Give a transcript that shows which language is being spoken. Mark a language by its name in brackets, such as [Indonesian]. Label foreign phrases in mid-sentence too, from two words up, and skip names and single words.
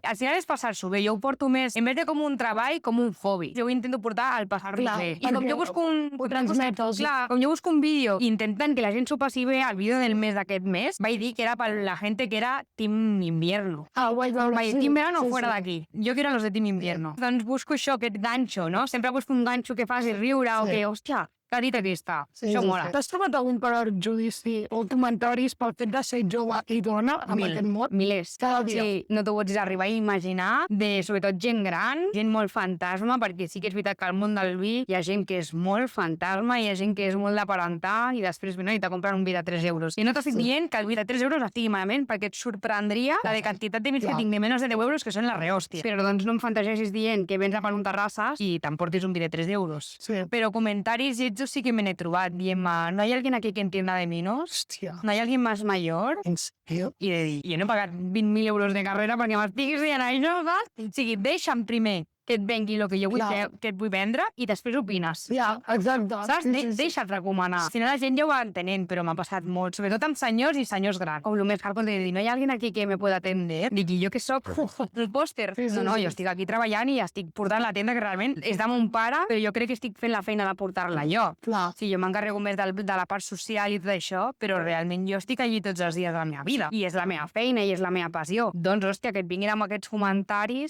[Catalan] Al final és passar-s'ho bé. Jo ho porto més, [Spanish] en vez de [Catalan] com un treball, com un hobby. Jo ho intento portar al passar-lo bé. I com jo busco com jo busco un vídeo intentant que la gent s'ho passi bé, el vídeo del mes d'aquest mes, vaig dir que era per la gent que era Team Invierno. Vaig veure. Vaig dir, Team Verano fuera d'aquí. [Spanish] Jo quiero los de Team Invierno. [Catalan] Doncs busco això, aquest ganxo, no? Sempre busco un ganxo que faci riure o que, hòstia, que ha dit aquesta. Això mola. T'has trobat algun perjudici o comentaris pel fet de ser jove i dona amb aquest mot? Milers. Cada dia. Sí, no t'ho pots arribar a imaginar, de sobretot gent gran, gent molt fantasma, perquè sí que és veritat que al món del vi hi ha gent que és molt fantasma, hi ha gent que és molt d'aparentar i després venen i te compren un vi de 3 euros. I no t'estic dient que el vi de 3 euros estigui malament, perquè et sorprendria la de quantitat de vins que tinc de menys de 10 euros que són la rehòstia. Però doncs no em fantasesis dient que vens a per un terrasses i t'emportis un vi de 3 euros. Sí. [Spanish] Pero comentarios y sí que me he [Catalan] trobat dient [Spanish] ¿no hay alguien aquí que entienda de vinos? [Catalan] Hòstia. [Spanish] ¿No hay alguien más mayor? [Catalan] En sèrio? I de dir, jo no he pagat 20.000 euros de carrera perquè m'estiguis dient això, saps? O sigui, deixa'm primer que et vengui el que jo vull que et vull vendre i després opines. Ja, exacte. Saps? Deixa't recomanar. Al final la gent ja ho va entenent, però m'ha passat molt, sobretot amb senyors i senyors grans. Com el més hardcore de dir, no hi ha algú aquí que [Spanish] me pueda atender? [Catalan] Dic, i jo què soc? El pòster? No, jo estic aquí treballant i estic portant la tenda que realment és de mon pare, però jo crec que estic fent la feina de portar-la jo. Clar. Sí, jo m'encarrego més de la part social i tot això, però realment jo estic allí tots els dies de la meva vida. I és la meva feina i és la meva passió. Doncs, hòstia, que et vinguin amb aquests comentaris...